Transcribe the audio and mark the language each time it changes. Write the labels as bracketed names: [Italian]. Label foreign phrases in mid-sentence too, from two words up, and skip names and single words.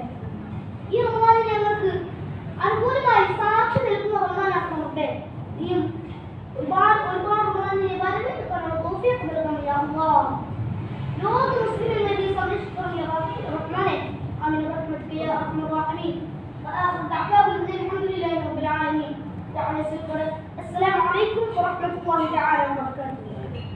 [Malayalam] ഈ റമദാനിൽ ഞങ്ങൾക്ക് അനുകൂലമായി സാക്ഷി നിൽക്കുന്ന റമദാനാക്കണമുണ്ട്. നീയും ഒരുപാട് റമദാനിനെ വരവേൽക്കാനുള്ള തൗഫീഖ് നൽകണം [Arabic] يا الله. [Malayalam] ലോക മുസ്ലിമിനെ നീ സംരക്ഷിക്കണം [Arabic] يا رحمن. آمين برحمتك يا أرحم الراحمين. وآخر دعواهم الحمد لله رب العالمين. السلام عليكم ورحمة الله تعالى وبركاته.